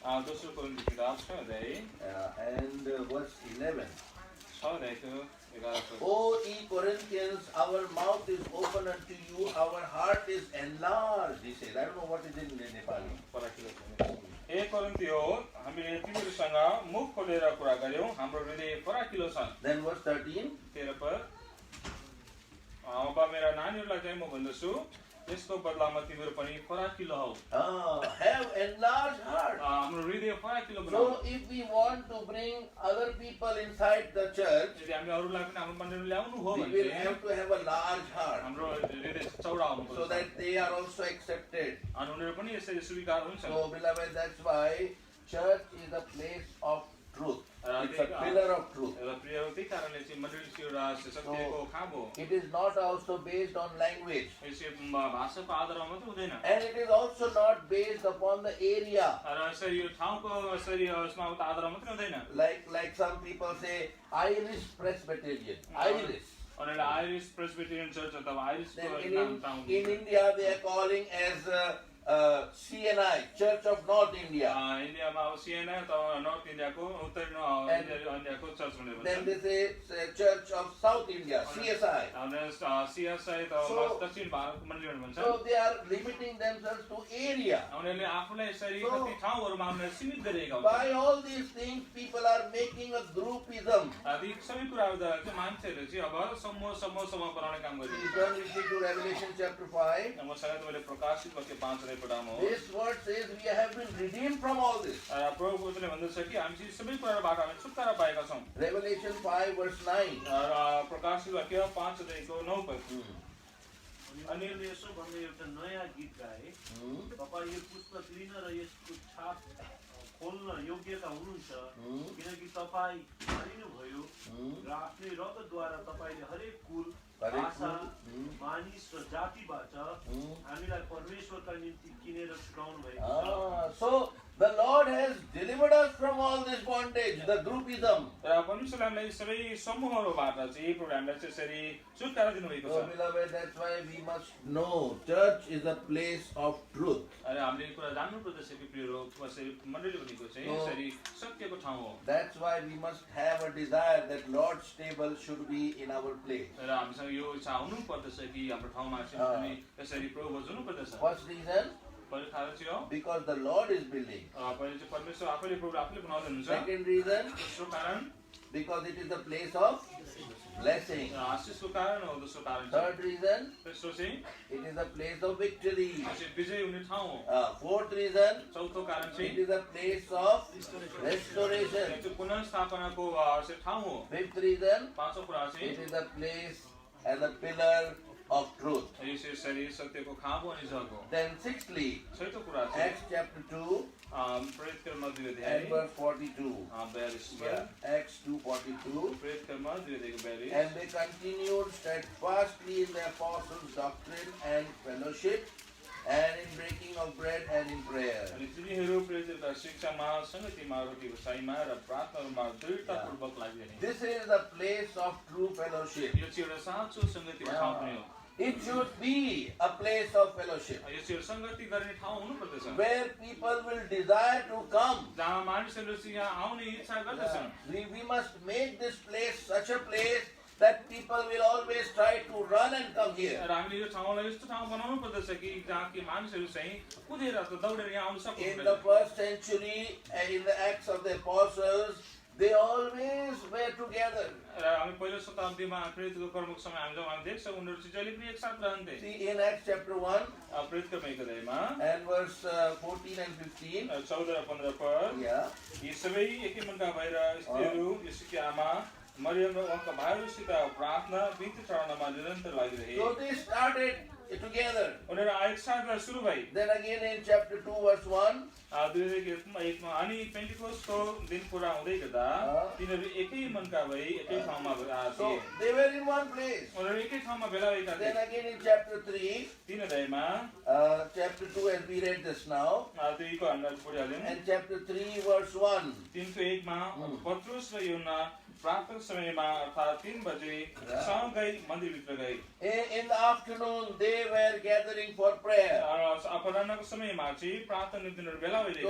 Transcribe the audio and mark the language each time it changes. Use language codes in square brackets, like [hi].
[ne] दोस्रो कोरिन्थी किताब 6 अध्याय [en] and verse 11. [ne] 6 अध्यायको 11 पद [en] O ye Corinthians, our mouth is open unto you, our heart is enlarged, he said. I don't know what is in Nepali. [ne] फराकिलो छ ए कोरिन्थी हो हामीले तिमीहरूसँग मुख खोलेर कुरा गर्यौं हाम्रो हृदय फराकिलो छ [en] Then verse 13. [ne] 13 पद अब मेरा नानीहरूलाई चाहिँ म भन्दछु यसको बदलामा तिमीहरू पनि फराकिलो हौ [en] Have enlarged heart. [ne] हाम्रो हृदय फराकिलो बनाऊ [en] So if we want to bring other people inside the church, [ne] यदि हामी अरूलाई पनि हाम्रो मण्डलीमा ल्याउनु हो [en] we [ne] भने [en] will [ne] चाहिँ [en] have to have a large heart [ne] हाम्रो हृदय चौडा हुनुपर्छ [en] so that they are also accepted. [ne] अनि उनीहरू पनि यसरी स्वीकार हुन्छ [en] So beloved, that's why church is a place of truth. It's a pillar of truth. [ne] र प्रिय त्यही कारणले चाहिँ मण्डली चाहिँ एउटा सत्यको खाब हो [en] It is not also based on language. [ne] यसै भाषाको आधारमा मात्रै हुँदैन [en] And it is also not based upon the area. [ne] र यसरी यो ठाउँको यसरी यसमा आधारमा मात्रै हुँदैन [en] Like some people say Irish Presbyterian. Irish. [ne] उनीहरूले आइरिस प्रेस्बिटेरियन चर्च अथवा आइरिसको [en] Then [ne] नाम town [en] in India they are calling as CNI, Church of North India. [ne] इन्डियामा अब सिएनए अथवा नर्थ इन्डियाको उत्तरी इन्डियाको चर्च भनेर [en] Then [ne] भन्छ [en] they say Church of South India, CSI. [ne] सिएसआई अथवा दक्षिण भारतको मण्डली भनेर भन्छ [en] So they are limiting themselves to area. [ne] उनीहरूले आफूलाई यसरी कति ठाउँहरूमा उनीहरूले सीमित गरिएका हुन्छन् [en] By all these things, people are making a groupism. [ne] ती सबै कुराहरूद्वारा चाहिँ मान्छेहरूले चाहिँ अब समूह समूह बनाउने काम [en] You [ne] गरिरहेको [en] turn with me to Revelation chapter 5. [ne] छ मसँग मैले प्रकाशित वाक्य 5 लाई पढाउनु [en] This word says we have been redeemed from all this. [ne] प्रभु वचनले भन्दछ कि हामी चाहिँ सबै कुराबाट हामी छुटकारा पाएका छौँ [en] Revelation 5 verse 9. [ne] प्रकाशित वाक्य 5 अध्यायको 9 पद अनि यसो भन्दै एउटा नयाँ गीत गाए तपाईँ यो पुस्तक लिन र यसको छाप खोल्न योग्यता हुनुहुन्छ किनकि तपाईँ मानिनुभयो र आफ्नै रगतद्वारा तपाईँले हरेक कुल भाषा मानिस र जातिबाट हामीलाई परमेश्वरका निम्ति किनेर छुटाउनु भएको छ [en] So the Lord has delivered us from all this bondage, the groupism. [ne] र परमेश्वरले हामीलाई सबै समूहहरूबाट चाहिँ प्रभु हामीलाई चाहिँ यसरी छुटकारा दिनुभएको [en] So [ne] छ [en] beloved, that's why we must know church is a place of truth. [ne] अनि हामीले यो कुरा जान्नु पर्दछ कि प्रियहरू कसरी मण्डली भनेको चाहिँ यसरी सत्यको ठाउँ हो [en] That's why we must have a desire that Lord's table should be in our place. [ne] र हामीसँग यो इच्छा हुनु पर्दछ कि हाम्रो ठाउँमा चाहिँ हामी यसरी प्रभु हुनु पर्दछ [en] What's the reason? [ne] पहिलो कारण चाहिँ हो [en] Because the Lord is building. [ne] पहिले चाहिँ परमेश्वर आफैले प्रभु आफैले बनाउँदै हुनुहुन्छ [en] Second reason, [ne] दोस्रो कारण [en] because it is the place of blessing. [ne] आशिषको कारण हो दोस्रो कारण चाहिँ [en] Third reason, [ne] तेस्रो चाहिँ [en] it is a place of victory. [ne] चाहिँ विजय हुने ठाउँ हो [en] Fourth reason, [ne] चौथो कारण [en] it [ne] चाहिँ [en] is a place of restoration. [ne] त्यो पुनर्स्थापनाको चाहिँ ठाउँ हो [en] Fifth reason, [ne] पाँचौँ कुरा चाहिँ [en] it is a place and a pillar of truth. [ne] यस यसरी सत्यको खाँबो अनि जग हो [en] Then sixthly, [ne] छैटौँ कुरा चाहिँ [en] Acts chapter 2 [ne] प्रेरित कर्म 2 [en] and [ne] अध्याय [en] verse 42. [ne] 42 [en] Yeah, Acts 2:42. [ne] प्रेरित कर्म 2 अध्यायको 42 [en] And they continued steadfastly in the apostles' doctrine and fellowship, and in breaking of bread and in prayer. [ne] अनि तिनीहरू प्रेरितका शिक्षामा संगतिमा रोटीको साइमा र प्रार्थनामा दृढतापूर्वक लागिरहे [en] This is the place of true fellowship. [ne] यो चाहिँ एउटा साँचो संगतिको ठाउँ पनि हो [en] It should be a place of fellowship [ne] यो चाहिँ एउटा संगति गर्ने ठाउँ हुनु पर्दछ [en] where people will desire to come. [ne] जहाँ मानिसहरू चाहिँ यहाँ आउने इच्छा गर्दछन् [en] We must make this place such a place that people will always try to run and come here. [ne] र हामीले यो ठाउँलाई यस्तो ठाउँ बनाउनु पर्दछ कि जहाँ कि मानिसहरू चाहिँ कुदेर अथवा दौडेर यहाँ आउन [en] In the [ne] सक्नु [en] first century, in the Acts of the Apostles, they always were together. [ne] र हामी पहिलो शताब्दीमा प्रेरितको कर्मको समय हामी जब हामी देख्छौँ उनीहरू चाहिँ जहिले पनि एकसाथ रहन्थे [en] See in Acts chapter 1 [ne] प्रेरित कर्म 1 अध्यायमा [en] and verse 14 and 15. [ne] 14 र 15 पद [en] Yeah. [ne] यी सबै एकै मनका भएर स्त्रीहरू यसुकी आमा मरियम र उहाँका भाइहरूसित प्रार्थना बिन्ती चढाउनमा निरन्तर लागिरहे [en] So they started together. [ne] उनीहरू एकसाथ सुरु भए [en] Then again in chapter 2 verse 1. [ne] 2001 मा अनि पेन्टिकोस्टको दिन पुरा हुँदै गर्दा तिनीहरू एकै मनका भई एकै ठाउँमा [en] So they were in one place. [ne] उनीहरू एकै ठाउँमा भेला भएका [en] Then [ne] थिए [en] again in chapter 3, [ne] 3 अध्यायमा [en] chapter 2 as we read this now, [ne] 2 को हामीले पढिहाल्यौँ [en] and chapter 3 verse 1. [ne] 3 को 1 मा पत्रुस र यूहन्ना प्रार्थना समयमा अर्थात् 3 बजे सँगै मन्दिरभित्र गए [en] In the afternoon they were gathering for prayer. [ne] अपराह्नको समयमा चाहिँ प्रार्थना निम्ति उनीहरू भेला भइरहेका